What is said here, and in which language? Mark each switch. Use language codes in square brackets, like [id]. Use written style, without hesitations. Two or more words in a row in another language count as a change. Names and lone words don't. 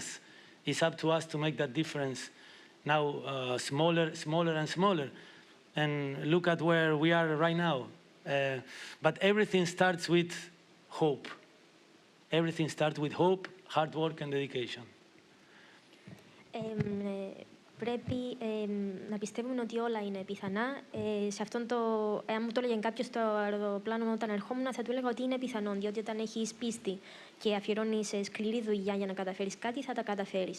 [en] It's up to us to make that difference now smaller and smaller. And look at where we are right now. But everything starts with hope. Everything starts with hope, hard work and dedication. [el] Πρέπει να πιστεύουμε ότι όλα είναι πιθανά. Σε αυτόν εάν μου το έλεγε κάποιος στο αεροπλάνο όταν ερχόμουν, θα του έλεγα ότι είναι πιθανόν, διότι όταν έχεις πίστη και αφιερώνεις σκληρή δουλειά για να καταφέρεις κάτι, θα τα καταφέρεις.